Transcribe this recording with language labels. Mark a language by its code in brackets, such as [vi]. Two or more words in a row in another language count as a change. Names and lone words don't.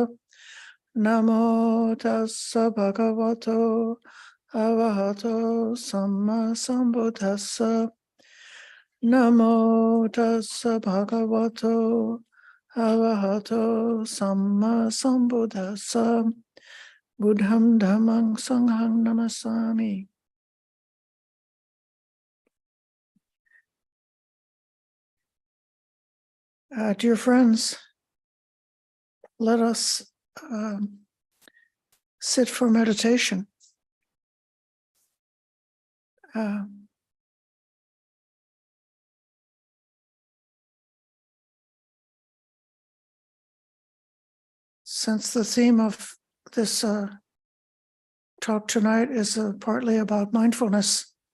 [pi] Namo tassa bhagavato arahato samma sambuddhassa. Namo tassa bhagavato arahato samma sambuddhassa. Buddham dhammam sangham namasami. [en] Dear friends, let us sit for meditation. Since the theme of this talk tonight is partly about mindfulness,